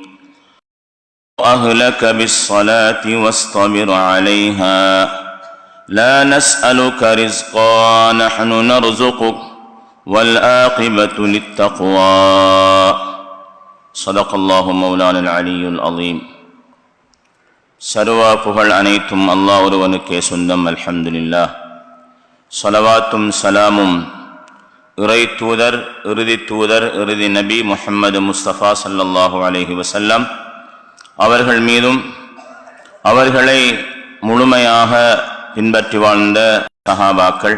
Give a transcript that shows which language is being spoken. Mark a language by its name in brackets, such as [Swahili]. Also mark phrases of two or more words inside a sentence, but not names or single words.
[Arabic] أهلك بالصلاة واصطبر عليها لا نسألك رزقا نحن نرزقك والعاقبة للتقوى. صدق الله مولانا العلي العظيم. [Tamil] சர்வ புகழ் அனைத்தும் அல்லாஹ் ஒருவனுக்கே சொந்தம். அல்ஹம்துலில்லாஹ். ஸலவாத்தும் சலாமும் இறை தூதர், இறுதி தூதர், இறுதி நபி முஹம்மது முஸ்தபா [Arabic] صلى الله عليه وسلم [Tamil] அவர்கள் மீதும், அவர்களை முழுமையாக பின்பற்றி வாழ்ந்த சஹாபாக்கள்,